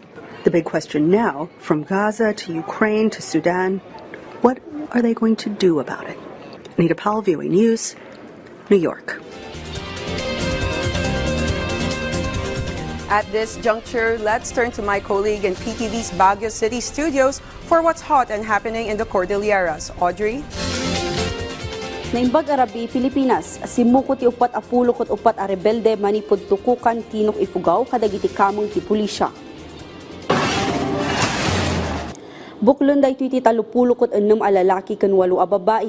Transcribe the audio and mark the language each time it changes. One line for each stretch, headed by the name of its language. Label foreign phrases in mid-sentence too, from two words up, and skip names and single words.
English: The big question now, from Gaza to Ukraine to Sudan, what are they going to do about it? Anita Powell, VOA News, New York. At this juncture, let's turn to my colleague in PTV's Baguio City studios for what's hot and happening in the Cordilleras. Audrey?
Iloko: Naimbag Arabi, Pilipinas, simuko ti upat a pulo ket upat a rebelde manipod tukukan Tinoc Ifugao kadagiti kamong ti pulisya. Buklon daytoy ti 36 a lalaki ken 8 a babae.